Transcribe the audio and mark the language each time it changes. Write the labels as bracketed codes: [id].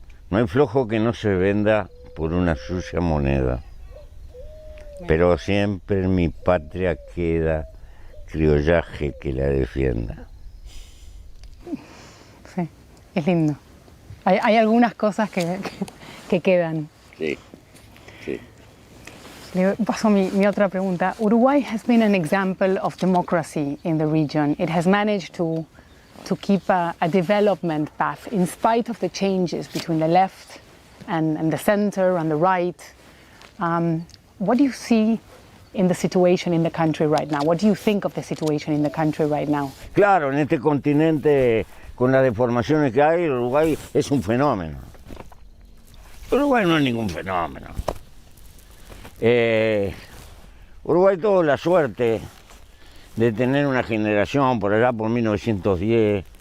[es] No hay flojo que no se venda por una sucia moneda, pero siempre en mi patria queda criollaje que la defienda. Sí, es lindo. Hay algunas cosas que quedan. Sí. Le paso mi otra pregunta. [en] Uruguay has been an example of democracy in the region. It has managed to keep a development path in spite of the changes between the left and the center and the right. What do you see in the situation in the country right now? What do you think of the situation in the country right now? [es] Claro, en este continente, con las deformaciones que hay, Uruguay es un fenómeno. Uruguay no es ningún fenómeno. Uruguay tuvo la suerte de tener una generación por allá por 1910.